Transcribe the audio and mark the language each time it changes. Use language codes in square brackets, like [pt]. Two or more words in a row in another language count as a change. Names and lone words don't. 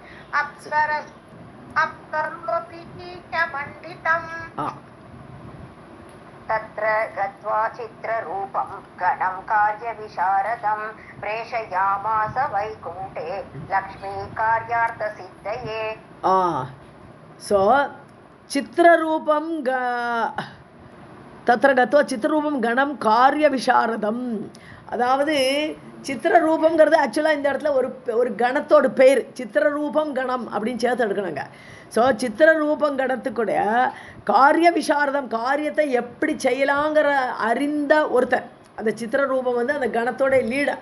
[sa] अप्सरोऽपि च पण्डितम् तत्र गत्वा चित्ररूपं गणं कार्यविशारदं प्रेषयामास वैकुण्ठे लक्ष्मीकार्यार्थसिद्धये [ta] सो [sa] चित्ररूपं तत्र गत्वा चित्ररूपं गणं कार्यविशारदம் [ta] அதாவது சித்திரரூபங்கிறது ஆக்சுவலாக இந்த இடத்துல ஒரு கணத்தோட பேர் சித்திரரூபம் கணம் அப்படின்னு சேர்த்து எடுக்கணுங்க. ஸோ சித்திரரூபம் கணத்துக்குடைய காரிய விசாரதம் காரியத்தை எப்படி செய்யலாங்கிற அறிந்த ஒருத்தர் அந்த சித்திரரூபம் வந்து அந்த கணத்தோட லீடர்.